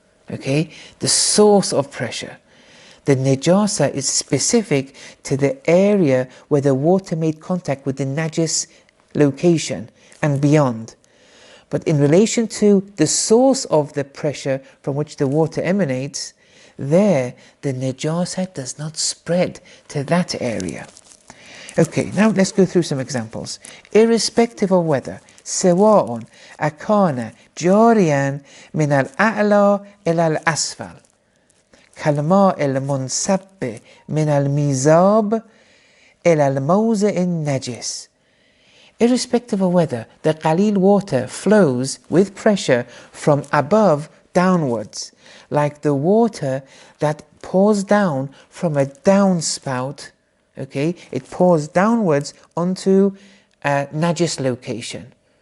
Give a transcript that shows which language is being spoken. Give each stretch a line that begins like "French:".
English: Okay, the source of pressure. The najasa is specific to the area where the water made contact with the najis location and beyond. But in relation to the source of the pressure from which the water emanates, there the najasa does not spread to that area. Okay, now let's go through some examples. Irrespective of whether
Arabic: سواء أكان جاريا من الأعلى إلى الأسفل كالماء المنسب من الميزاب إلى الموضع النجس.
English: Irrespective of whether the Qalil water flows with pressure from above downwards, like the water that pours down from a downspout, okay, it pours downwards onto a najis location.